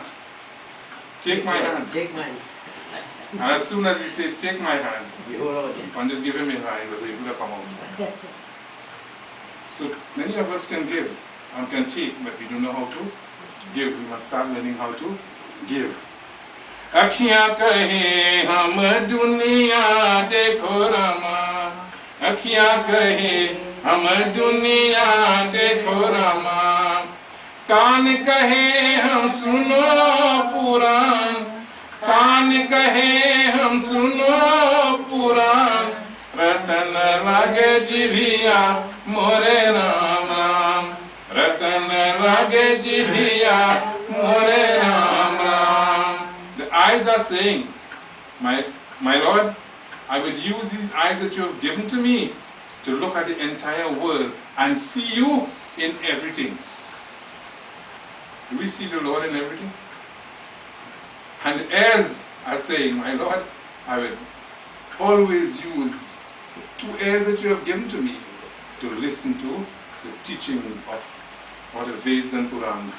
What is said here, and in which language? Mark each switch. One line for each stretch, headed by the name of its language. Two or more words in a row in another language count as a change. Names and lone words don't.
English: Take my hand. Take mine. And as soon as he said, take my hand, Pandit gave him his hand, he was able to come out. So many of us can give and can take, but we don't know how to give. We must start learning how to give.
Hindi: अँखियाँ कहे हम दुनिया देखो रामा, अँखियाँ कहे हम दुनिया देखो रामा, कान कहे हम सुनो पुराण, कान कहे हम सुनो पुराण, रतन लागे जिभिया मोरे राम राम, रतन लागे जिभिया मोरे राम राम.
English: The eyes are saying, my Lord, I will use these eyes that you have given to me to look at the entire world and see you in everything. Do we see the Lord in everything? And ears are saying, my Lord, I will always use the 2 ears that you have given to me to listen to the teachings of all the Vedas and Purans.